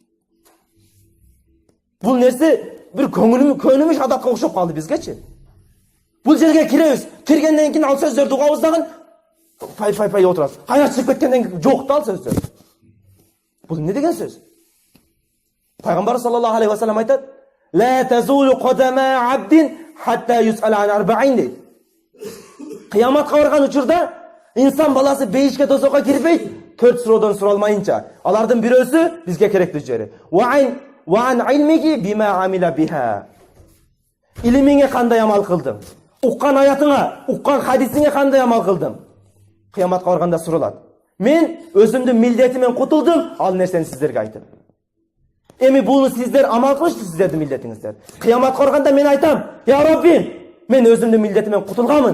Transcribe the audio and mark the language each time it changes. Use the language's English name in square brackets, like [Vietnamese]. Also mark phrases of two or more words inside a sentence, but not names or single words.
[Kyrgyz] Бул нерсе бир көнүмүш адатка окшоп калды бизгечи. Бул жерге киребиз, киргенден кийин ал сөздөрдү угабыз дагы пай отурабыз. Кайра чыгып кеткенден кийин жок да ал сөздөр. Бул эмне деген сөз? Пайгамбар [Arabic] صلى الله عليه وسلم [Kyrgyz] айтат: [Arabic] "لا تزول قدما عبد حتى يسأل عن أربع" [Kyrgyz] дейт. Кыяматка барган учурда инсан баласы бейишке тозокко кирбейт, 4 суроодон суралмайынча. Алардын бирөөсү бизге керектүү жери. [Arabic] وعن علمه بما عمل بها. [Kyrgyz] Илимиңе кандай амал кылдың? Уккан аятыңа, уккан хадисиңе кандай амал кылдың? Кыяматка барганда суралат. Мен өзүмдүн милдетимен кутулдум, ал нерсени сиздерге айттым. Эми буну сиздер амал кылышты, сиздердин милдетиңиздер. Кыяматка барганда мен айтам: "Я Раббим, мен өзүмдүн милдетимен кутулганмын.